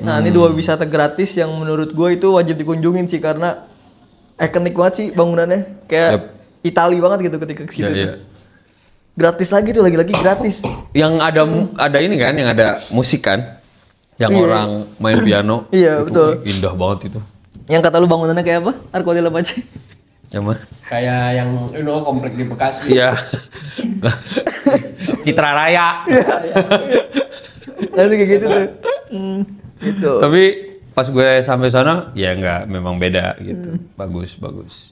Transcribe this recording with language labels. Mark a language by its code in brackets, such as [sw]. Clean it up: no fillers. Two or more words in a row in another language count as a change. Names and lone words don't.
[id] Nah, ini 2 wisata gratis yang menurut gue itu wajib dikunjungin sih karena ikonik banget sih bangunannya. Kayak Itali banget gitu ketika ke situ. Iya, iya. tuh. Gratis lagi tuh lagi-lagi gratis. Yang ada ini kan, yang ada musik kan, yang Iya. orang main piano. Iya, Itu betul. Indah banget itu. Yang kata lu bangunannya kayak apa? Arco della Pace. Yang mana? Kayak yang komplek di Bekasi. Iya. Citra Raya. Nanti kayak gitu tuh. Gitu. Tapi pas gue sampai sana, ya nggak, memang beda gitu. Bagus, bagus.